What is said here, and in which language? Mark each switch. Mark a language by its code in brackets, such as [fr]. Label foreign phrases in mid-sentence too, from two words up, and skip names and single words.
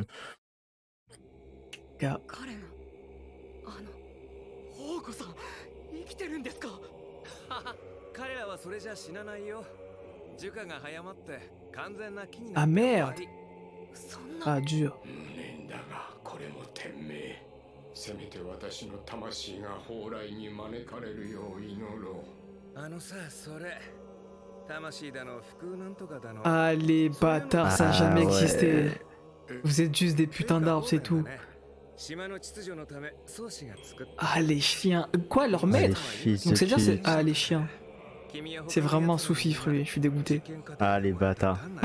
[fr] Gars. Ah merde. Ah dur. [ja] せめて私の魂が蓬莱に招かれるよう祈ろう。あのさ、それ。魂だの、服なんとかだの。 [fr] Ah les bâtards, ça a jamais ouais. existé. Vous êtes juste des putains d'arbres, c'est tout. Ah les chiens. Quoi, leur maître? Donc c'est dire c'est... Ah les chiens. C'est vraiment un sous-fifre lui, je suis dégoûté. Ah, les bâtards.